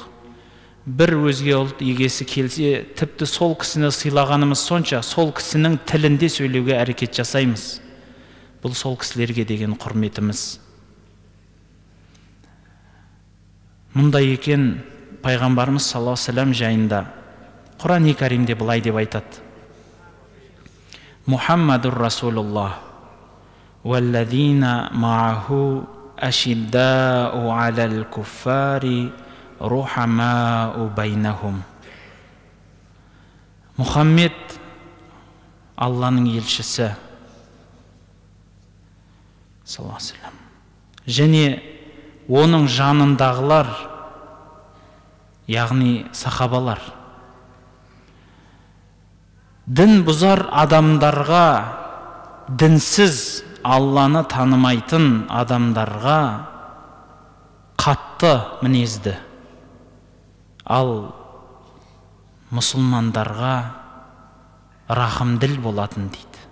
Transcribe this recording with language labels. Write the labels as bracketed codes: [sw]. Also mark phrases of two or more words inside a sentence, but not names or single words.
[kk] Бір өзге ұлт егесі келсе, тіпті сол кісіні сыйлағанымыз сонша, сол кісінің тілінде сөйлеуге әрекет жасаймыз. Бұл сол кісілерге деген құрметіміз. Мұндай екен пайғамбарымыз [ar] صلى الله عليه وسلم [kk] жайында Құран-ы Каримде былай деп айтады: [ar] محمد رسول الله والذين معه أشداء على الكفار رحماء بينهم. [kk] Мұхаммед Алланың елшісі [ar] صلى الله عليه وسلم. [kk] Және оның жанындағылар, яғни сахабалар, дін бұзар адамдарға, дінсіз Алланы танымайтын адамдарға қатты мінезді, ал мұсылмандарға рахымділ болатын дейді.